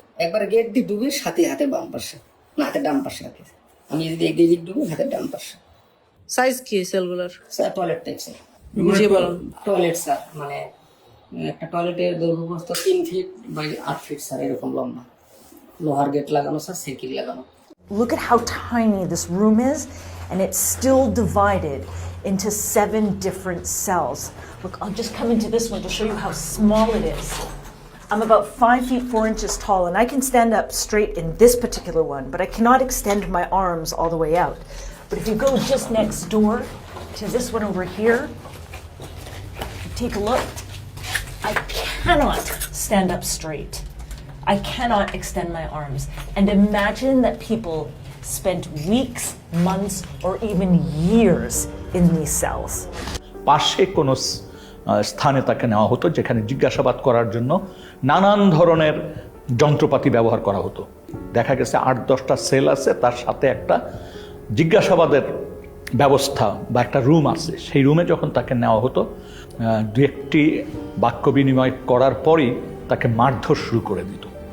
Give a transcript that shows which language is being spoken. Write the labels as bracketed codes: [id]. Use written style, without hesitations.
[bn] একবার গেট দিয়ে ডুবে সাথে হাতে বাম পাশে, না হাতে ডান পাশে রাখে। আমি যদি একদিক ডুবে হাতে ডান পাশে। সাইজ কি সেলগুলোর? স্যার টয়লেট টাইপ স্যার, বুঝিয়ে বলুন। টয়লেট স্যার, মানে একটা টয়লেটের দৈর্ঘ্য প্রস্থ 3 ফিট বাই 8 ফিট স্যার, এরকম লম্বা, লোহার গেট লাগানো স্যার, সাইকেল লাগানো। [en] Look at how tiny this room is, and it's still divided into 7 different cells. Look, I'll just come into this one to show you how small it is. I'm about 5 feet 4 inches tall, and I can stand up straight in this particular one, but I cannot extend my arms all the way out. But if you go just next door to this one over here, take a look. I cannot stand up straight. I cannot extend my arms. And imagine that people spent weeks, months, or even years in these cells. [bn] পাশে কোনো স্থানে তাকে নেওয়া হতো যেখানে জিজ্ঞাসাবাদ করার জন্য নানান ধরনের যন্ত্রপাতি ব্যবহার করা হতো। দেখা গেছে 8-10টা সেল আছে, তার সাথে একটা জিজ্ঞাসাবাদের ব্যবস্থা বা একটা রুম আছে। সেই রুমে যখন তাকে নেওয়া হতো, 2-1টি বাক্য বিনিময় করার পরই তাকে মারধর শুরু করে দিত।